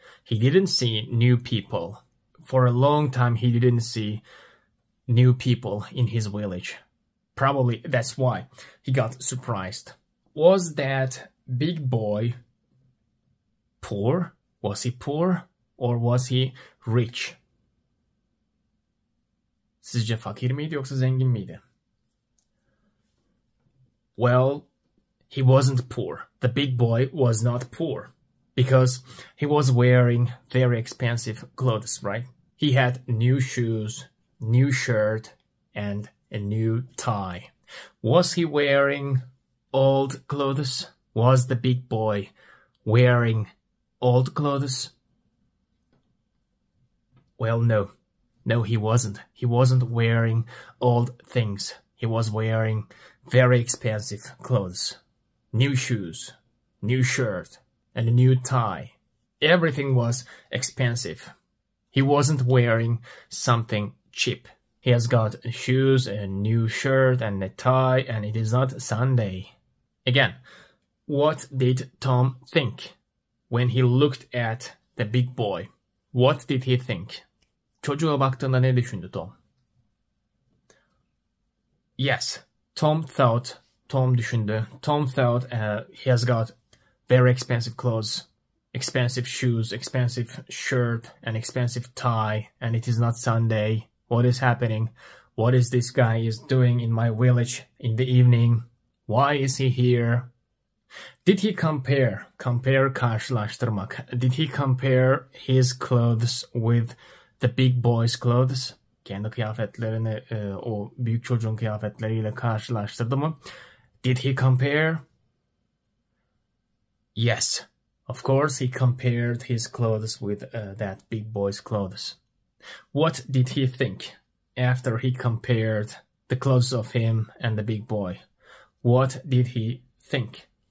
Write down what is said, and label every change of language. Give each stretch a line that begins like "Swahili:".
English: He didn't see new people. For a long time, he didn't see new people in his village. Probably that's why he got surprised. Was that big boy poor? Was he poor or was he rich?
Turkish: Sizce fakir miydi yoksa zengin miydi? Well,
English: he wasn't poor. The big boy was not poor because he was wearing very expensive clothes, right? He had new shoes, new shirt, and a new tie. Was he wearing old clothes? Was the big boy wearing old clothes? Well, no. No, he wasn't. He wasn't wearing old things. He was wearing very expensive clothes. New shoes, new shirt, and a new tie. Everything was expensive. He wasn't wearing something cheap. He has got shoes, a new shirt, and a tie, and it is not Sunday. Again, what did Tom think when he looked at the big boy? What did he think?
Turkish: Çocuğa baktığında ne düşündü Tom? Yes, Tom düşündü.
English: Tom thought he has got very expensive clothes, expensive shoes, expensive shirt, and expensive tie, and it is not Sunday. What is happening? What is this guy is doing in my village in the evening? Why is he here? Did he compare, karşılaştırmak. Did he compare his clothes with the big boy's clothes?
Turkish: Kendi kıyafetlerini o büyük çocuğun kıyafetleriyle karşılaştırdı mı?
English: Did he compare? Yes, of course he compared his clothes with that big boy's clothes. What did he think after he compared the clothes of him and the big boy? What did he think?